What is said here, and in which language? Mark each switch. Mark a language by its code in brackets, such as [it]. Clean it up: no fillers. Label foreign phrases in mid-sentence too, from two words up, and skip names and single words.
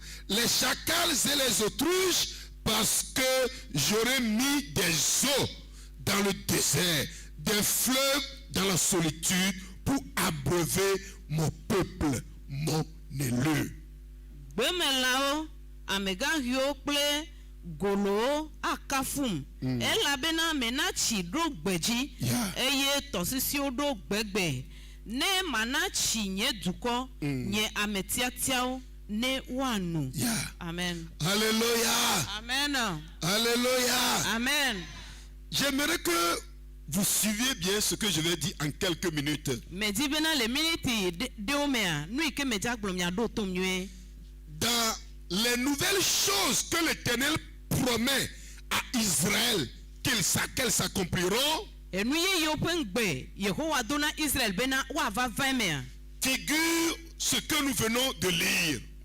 [fr] Les chacals et les autruches, parce que j'aurai mis des eaux dans le désert, des fleuves dans la solitude, pour abreuver mon peuple, mon élu. [ee] golo akafum elabena menachi do gbeji eye tosisi do gbegbe ne manachi nye duko nye ametiatiao ne wanu. [fr] Amen. Alléluia. Amen. Alléluia. Amen. J'aimerais que vous suiviez bien ce que je vais dire en quelques minutes. Dans les nouvelles choses que l'Éternel promet à Israël qu'elles s'accompliront, figure ce que nous venons de lire.